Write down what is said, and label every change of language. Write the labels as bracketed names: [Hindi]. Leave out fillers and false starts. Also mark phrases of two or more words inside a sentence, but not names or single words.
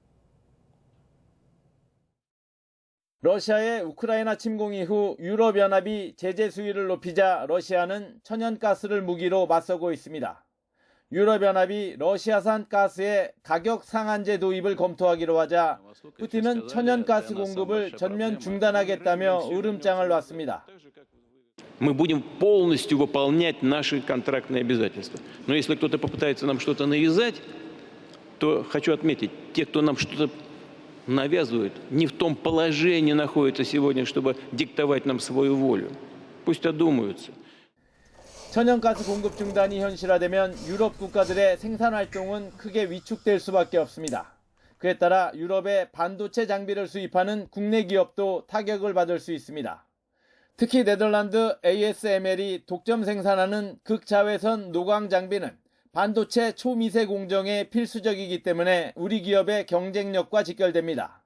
[Korean] 러시아의 우크라이나 침공 이후 유럽연합이 제재 수위를 높이자 러시아는 천연가스를 무기로 맞서고 있습니다. 유럽연합이 러시아산 가스의 가격 상한제 도입을 검토하기로 하자 푸틴은 천연가스 공급을 전면 중단하겠다며 으름장을 놨습니다. [Russian] Мы будем полностью выполнять наши контрактные обязательства. Но если кто-то попытается нам что-то навязать, то хочу отметить, те, кто нам что-то навязывают, не в том положении находятся сегодня, чтобы диктовать нам свою волю. Пусть одумаются. [Korean] 천연가스 공급 중단이 현실화되면 유럽 국가들의 생산 활동은 크게 위축될 수밖에 없습니다. 그에 따라 유럽의 반도체 장비를 수입하는 국내 기업도 타격을 받을 수 있습니다. 특히 네덜란드 ASML이 독점 생산하는 극자외선 노광 장비는 반도체 초미세 공정에 필수적이기 때문에 우리 기업의 경쟁력과 직결됩니다.